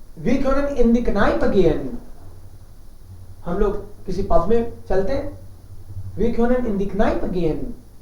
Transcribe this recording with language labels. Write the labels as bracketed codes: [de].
[de] Wir können in die Kneipe gehen. [hi] हम लोग किसी पब में चलते हैं. [de] Wir können in die Kneipe gehen.